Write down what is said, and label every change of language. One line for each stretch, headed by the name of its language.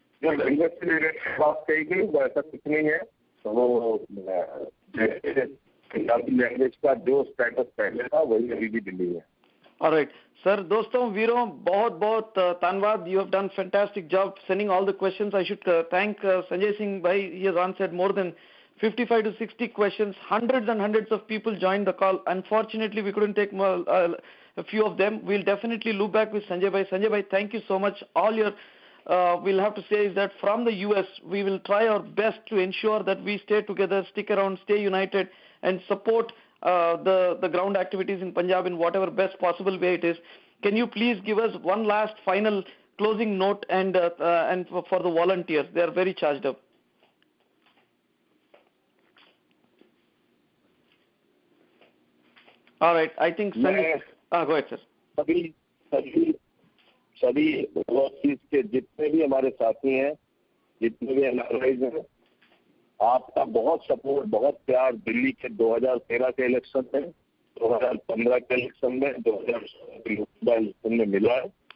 Hindi: जो लैंग्वेज से रिलेटेड बात कही गई वो ऐसा कुछ नहीं है, तो वो पंजाबी लैंग्वेज का जो स्टेटस पहले था वही अभी भी दिल्ली है। ऑलराइट सर, दोस्तों वीरों, बहुत बहुत धन्यवाद।
English: You have done fantastic job sending all the questions. I should thank Sanjay Singh भाई, he has answered more than 55 to 60 questions. Hundreds and hundreds of people joined the call. Unfortunately, we couldn't take more, a few of them. We'll definitely loop back with Sanjay bhai. Sanjay bhai, thank you so much. All your we'll have to say is that from the US, we will try our best to ensure that we stay together, stick around, stay united, and support the ground activities in Punjab in whatever best possible way it is. Can you please give us one last final closing note and for the volunteers? They are very charged up. All right, I think Sanjay, go ahead, sir.
Hindi: सभी overseas के जितने भी हमारे साथी हैं, जितने भी NRIs हैं, आपका बहुत सपोर्ट, बहुत प्यार दिल्ली के 2013 के इलेक्शन में, 2015 के इलेक्शन में, 2016 के लोकसभा इलेक्शन में मिला है।